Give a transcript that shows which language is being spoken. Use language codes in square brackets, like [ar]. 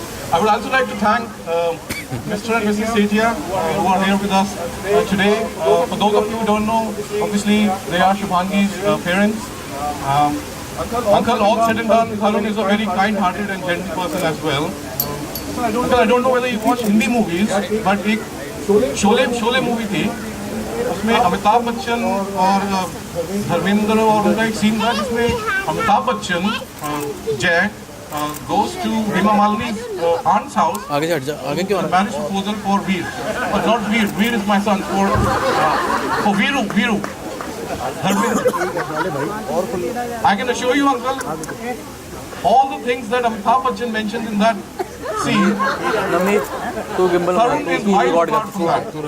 [en] I would also like to thank Mr. and Mrs. Setia who are here with us today. For those of you who don't know, obviously they are Shubhangi's parents. Uncle, all said and done, Tarun is a very kind-hearted and gentle person as well. Uncle, I don't know whether you watch Hindi movies, but [hi] एक Sholay movie थी, उसमें अमिताभ बच्चन और धर्मेंद्र और उनका एक scene था जिसमें अमिताभ बच्चन जय [en] goes to Hema Malini's aunt's house. [hi] आगे क्यों? [en] Marriage proposal for Veer, but not Veer. Veer is my son. For Veeru. I can assure you, uncle, all the things that Amitabh Bachchan mentioned in that scene, Tarun is miles apart from that.